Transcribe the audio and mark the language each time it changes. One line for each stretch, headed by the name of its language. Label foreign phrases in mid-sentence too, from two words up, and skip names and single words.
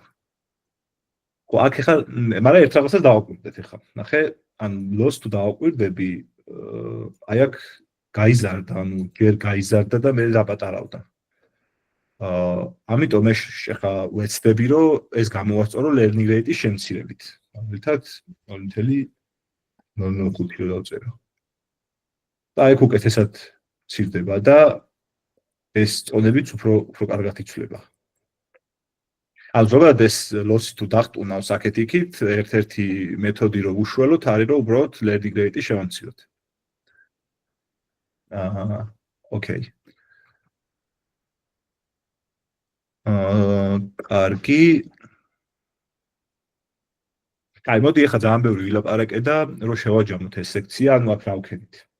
Georgian: ხო, აქ ახლა, მაგრამ ერთ რაღაცას დავაკვირდეთ ახლა. ნახე, ან loss თუ დავაკვირდები, აი აქ გაიზარდა, ანუ ჯერ გაიზარდა და მე დაპატარავდა. ამიტომ მე ახლა ვეცდები, რომ ეს გამოვასწორო
English: learning rate-
Georgian: ის შემცირებით. მაგალითად 0.005 რო დავწერო. და აი უკეთესად ცირდება და ეს წონებიც უფრო კარგად იცვლება. ანუ ზოგადად ეს loss-ი თუ დახტუნავს აქეთ-იქით, ერთ-ერთი მეთოდი რო უშველოთ არის, რომ უბრალოდ
English: learning rate-
Georgian: ი შევამციროთ. ოკეი. კარგი. აი, მოდი ახლა ძალიან ბევრი ვილაპარაკე და რო შევაჯამოთ ეს სექცია, ანუ აქ რა ვქენით.